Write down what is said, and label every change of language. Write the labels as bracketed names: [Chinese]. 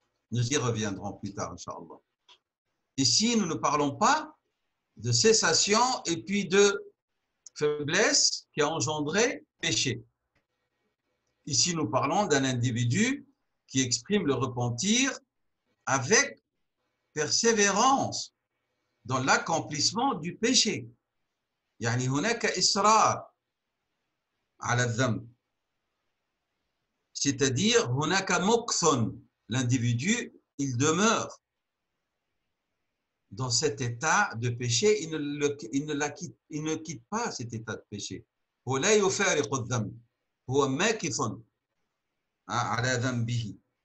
[French] Nous y reviendrons plus tard, Inch'Allah. Ici, nous ne parlons pas de cessation et puis de faiblesse qui a engendré péché. Ici, nous parlons d'un individu qui exprime le repentir avec persévérance dans l'accomplissement du péché. [Arabic] يعني هناك إصرار على الذنب. [French] C'est-à-dire [Arabic] هناك مكث. [French] L'individu, il demeure dans cet état de péché, il ne quitte pas cet état de péché. [Arabic] ولا يفارق الذنب. هو ماكث على ذنبه.